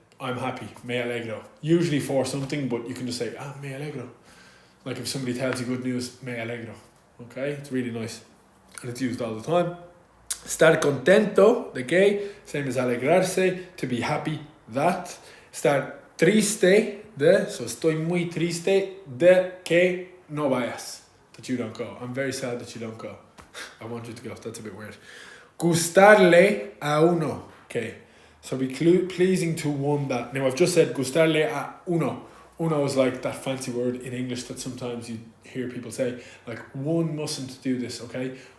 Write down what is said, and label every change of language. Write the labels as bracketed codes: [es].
[en] I'm happy, [es] me alegro. [en] Usually for something, but you can just say, me alegro. Like if somebody tells you good news, [es] me alegro, [en] okay? It's really nice. And it's used all the time. [es] Estar contento, de que, [en] same as alegrarse, to be happy, that. [es] Estar triste, de, so estoy muy triste de que no vayas, [en] that you don't go. I'm very sad that you don't go. I want you to go. That's a bit weird. [es] Gustarle a uno, [en] okay. So be pleasing to one that. Now I've just said [es] gustarle a uno. [en] Uno is like that fancy word in English that sometimes you hear people say, like one mustn't do this, okay.